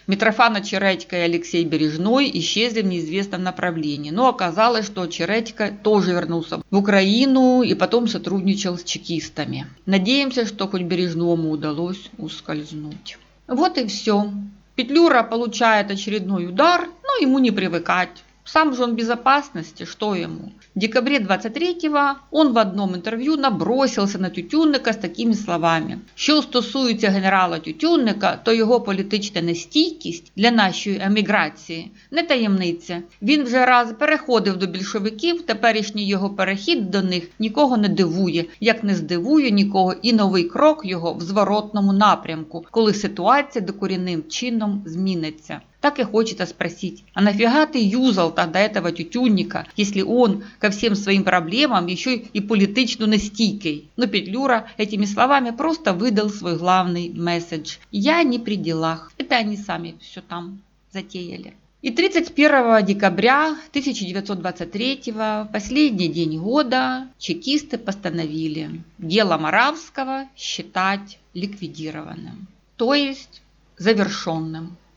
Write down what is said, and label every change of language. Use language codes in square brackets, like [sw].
[ru] Митрофан Чередько и Алексей Бережной исчезли в неизвестном направлении, но оказалось, что Чередько тоже вернулся в Украину и потом сотрудничал с чекистами. Надеемся, что хоть Бережному удалось ускользнуть. Вот и все. Петлюра получает очередной удар, но ему не привыкать. Сам же он в безопасности, что ему? В декабре 23-го он в одном интервью набросился на Тютюнника [uk] з такими словами: що стосується генерала Тютюнника, то його політична нестійкість для нашої еміграції не таємниця. Він вже раз переходив до більшовиків, теперішній його перехід до них нікого не дивує, як не здивує нікого і новий крок його в зворотному напрямку, коли ситуація докорінним чином зміниться. [ru] Так и хочется спросить, а нафига ты юзал тогда этого Тютюнника, если он ко всем своим проблемам еще и [uk] политично настійкий? [ru] Но Петлюра этими словами просто выдал свой главный месседж: я не при делах. Это они сами все там затеяли. И 31 декабря 1923, последний день года, чекисты постановили дело Моравского считать ликвидированным, то есть завершенным.